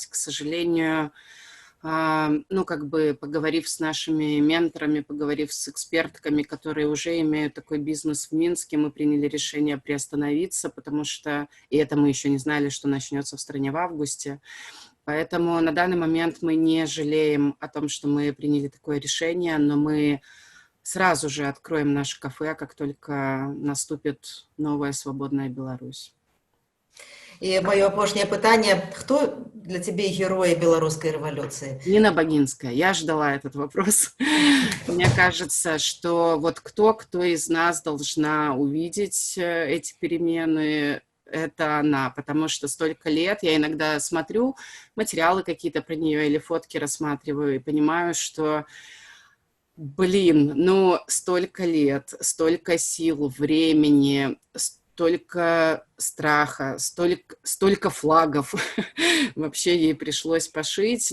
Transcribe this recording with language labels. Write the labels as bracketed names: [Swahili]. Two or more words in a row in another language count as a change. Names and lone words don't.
[Russian] К сожалению, ну, как бы поговорив с нашими менторами, поговорив с экспертками, которые уже имеют такой бизнес в Минске, мы приняли решение приостановиться, потому что, и это мы еще не знали, что начнется в стране в августе. Поэтому на данный момент мы не жалеем о том, что мы приняли такое решение, но мы сразу же откроем наше кафе, как только наступит новая свободная Беларусь. [Belarusian] І маё апошняе пытанне: хто для цябе героі беларускай рэвалюцыі? [Russian] Нина Богинская. Я ждала этот вопрос. Мне кажется, что вот кто из нас должна увидеть эти перемены, это она, потому что столько лет я иногда смотрю материалы какие-то про нее или фотки рассматриваю и понимаю, что, блин, ну столько лет, столько сил, времени, столько страха, столько флагов вообще ей пришлось пошить.